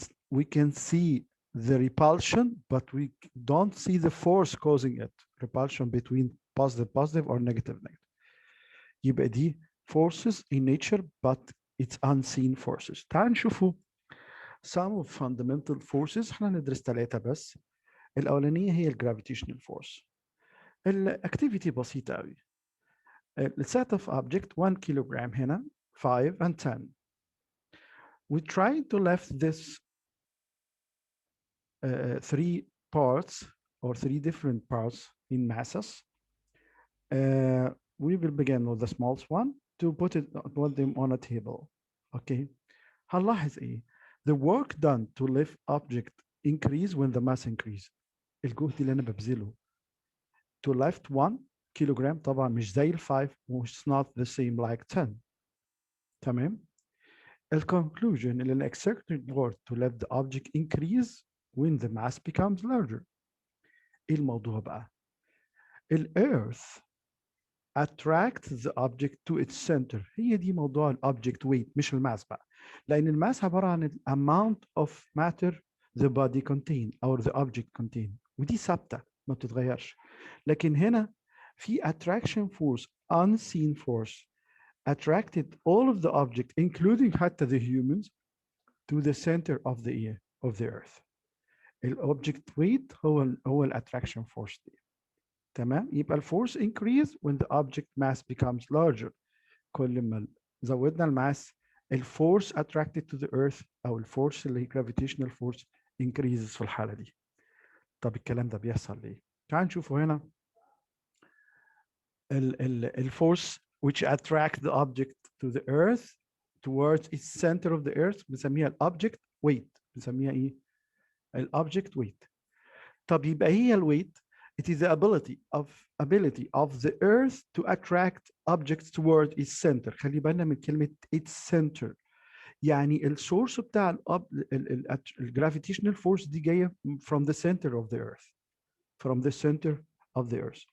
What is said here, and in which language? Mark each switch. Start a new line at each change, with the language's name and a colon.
English: We can see the repulsion, but we don't see the force causing it. Repulsion between positive or negative.
Arabic: يبقى دي
English: forces in nature but it's unseen forces.
Arabic: تعال نشوفوا
English: some of fundamental forces.
Arabic: احنا هندرس 3 بس. الأولانية هي الجرافيتيشنال فورس. الاكتيفيتي بسيطة قوي.
English: set of object 1 kilogram هنا 5 and 10. We try to lift this 3 parts or 3 different parts in masses. We will begin with the smallest one to put them on a table. Okay.
Arabic: هنلاحظ ايه؟
English: The work done to lift object increase when the mass increase.
Arabic: الجهد اللي انا ببذله to lift 1 kilogram طبعا مش زي ال 5 مش
English: not the same like 10. تمام؟ الconclusion اللي ال exerted work to lift the object increase when the mass becomes larger.
Arabic: ايه الموضوع بقى؟
English: ال earth attract the object to its center.
Arabic: هي دي موضوع ال object weight مش الماس بقى، لأن الماس عبارة عن ال
English: amount of matter the body contain or the object contain،
Arabic: ودي ثابتة ما بتتغيرش.
English: لكن هنا في attraction force unseen force attracted all of the object including
Arabic: حتى
English: the humans to the center of the earth. ال object weight هو ال attraction force دي.
Arabic: تمام؟ يبقى الفورس
English: increase when the object mass becomes larger.
Arabic: كل ما زودنا الماس الفورس
English: attracted to the earth
Arabic: او الفورس اللي هي
English: gravitational force increases
Arabic: في الحالة دي. طب الكلام ده بيحصل ليه؟ تعال نشوفه هنا.
English: الفورس which attract the object to the earth towards its center of the earth
Arabic: بنسميها الobject weight. بنسميها ايه؟ الobject weight. طب يبقى هي الويت
English: it is the ability of the earth to attract objects toward its center.
Arabic: خلي بالنا من كلمة its center. يعني السورس بتاع الجرافيتيشنال فورس دي جاية
English: from the center of the earth. From the center of the earth.